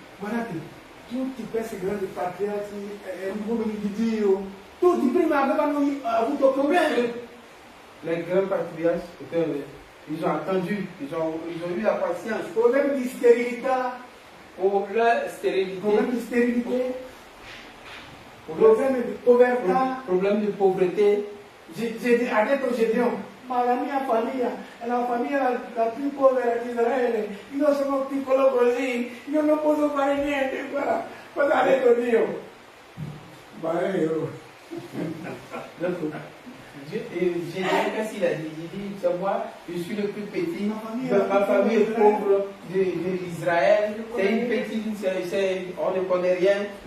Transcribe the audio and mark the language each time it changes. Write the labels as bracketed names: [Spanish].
[Italian] Guardate, tutti questi grandi patriarchi, uomini di Dio, tutti prima avevano avuto problemi. [French] Les grands patriarches, ils ont attendu, ils ont eu la patience [Italian] Problemi di sterilità, [French] pour leur stérilité, [Italian] problemi di sterilità, problemi di povertà. [French] problème de pauvreté. [Italian] Ha detto Gedeon, ma la mia famiglia è la famiglia la più povera di Israele, io sono piccolo così, io non posso fare niente. Guarda, cosa ha detto Dio? Ma io. [French] Gédéon, qu'est-ce qu'il a dit? Il dit, c'est moi, je suis le plus petit, ma famille est pauvre d'Israël, c'est une petite, on ne connaît rien.